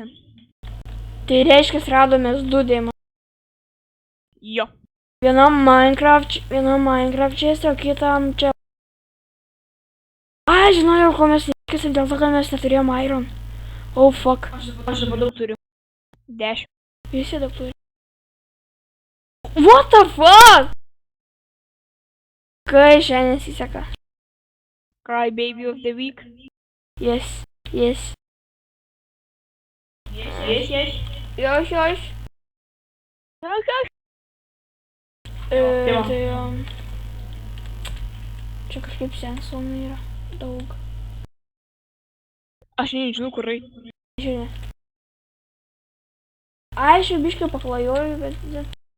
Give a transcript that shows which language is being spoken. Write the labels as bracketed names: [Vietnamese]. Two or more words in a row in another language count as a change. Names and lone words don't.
[Lithuanian] Tai reiškia, radomės 2 deimantus. Jo. Vienam Minecraft čestė, o kitam čia. Ai, žinojau, ko mes neįkasim, dėl to, kad mes neturėjom iron. [English] Oh, fuck. [Lithuanian] Aš dabar daug turiu. 10. Visi daug turi. [English] What the fuck? [Lithuanian] Kai šiandien nesiseka. [English] Cry baby of the week. Yes, yes. Yes. Još. va. [Lithuanian] Tai čia kažkaip sensonų yra daug. Aš nežinau, kur eit. Žiūrė. Ai, aš jau biškai paklajoju, bet...